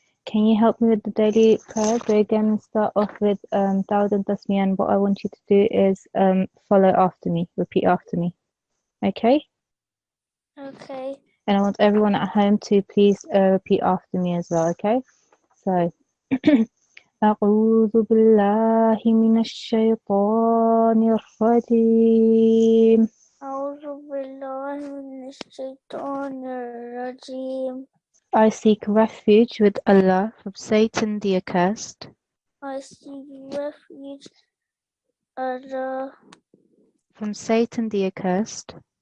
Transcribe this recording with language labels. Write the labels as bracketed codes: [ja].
[en] Can you help me with the daily prayers? We're going to start off with Dawood and Tasmiyah, and what I want you to do is follow after me, repeat after me. Okay? Okay. And I want everyone at home to please repeat after me as well, okay? [ar] So, أعوذ بالله من الشيطان الرجيم. أعوذ بالله من الشيطان الرجيم. [en] I seek refuge with Allah from Satan the accursed. I seek refuge Allah From Satan the accursed.